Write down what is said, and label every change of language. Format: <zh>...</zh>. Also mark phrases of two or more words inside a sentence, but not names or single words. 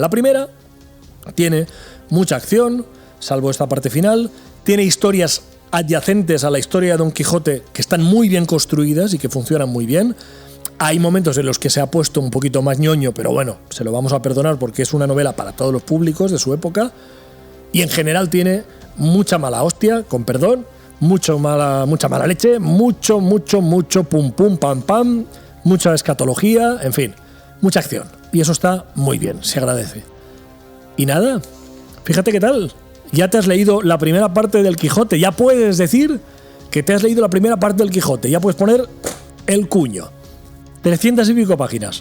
<es>La primera tiene mucha acción, salvo esta parte final, tiene historias adyacentes a la historia de Don Quijote que están muy bien construidas y que funcionan muy bien. Hay momentos en los que se ha puesto un poquito más ñoño, pero bueno, se lo vamos a perdonar porque es una novela para todos los públicos de su época. Y en general tiene mucha mala hostia, con perdón, mucha mala leche, mucho pum pum pam pam, mucha escatología, en fin, mucha acción. Y eso está muy bien, se agradece. Y nada, fíjate qué tal. Ya te has leído la primera parte del Quijote, ya puedes decir que te has leído la primera parte del Quijote, ya puedes poner el cuño. 300 y pico páginas.</es>